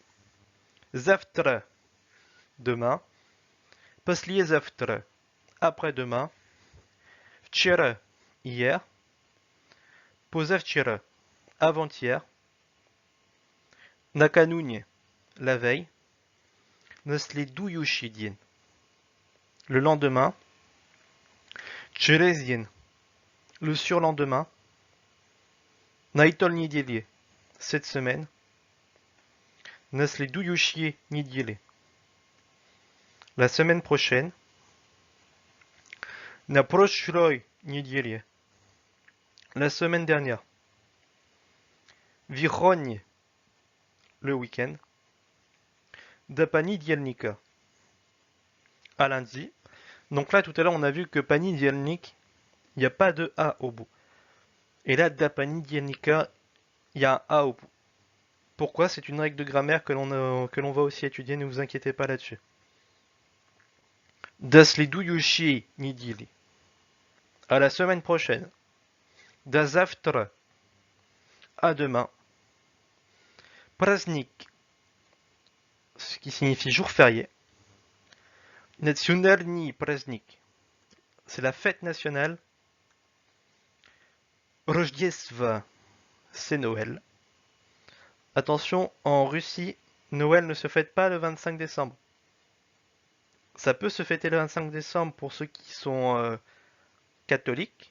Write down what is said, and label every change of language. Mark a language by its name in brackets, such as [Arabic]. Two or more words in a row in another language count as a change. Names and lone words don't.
[Russian] Zavtra, demain. Послезавтра, après-demain. Вчера, hier. Позавчера, avant-hier. Накануне, [French] la veille. [Russian] На следующий день, [French] le lendemain. [Russian] Через день, [French] le surlendemain. [Russian] На этой неделе, [French] cette semaine. [Russian] На следующей неделе, [French] la semaine prochaine. [Russian] На прошлой неделе, [French] la semaine dernière. Вихонь, le week-end. [Russian] До понедельника, [French] à lundi. Donc là, tout à l'heure, on a vu que понедельник, il n'y a pas de A au bout. Et là, [Russian] до понедельника, [French] il y a un A au bout. Pourquoi? C'est une règle de grammaire que l'on va aussi étudier, ne vous inquiétez pas là-dessus. [Russian] До следующей недели, [French] à la semaine prochaine. [Russian] До завтра, [French] à demain. Праздник, ce qui signifie jour férié. [Russian] Национальный праздник, [French] c'est la fête nationale. Рождество, c'est Noël. Attention, en Russie, Noël ne se fête pas le 25 décembre. Ça peut se fêter le 25 décembre pour ceux qui sont catholiques.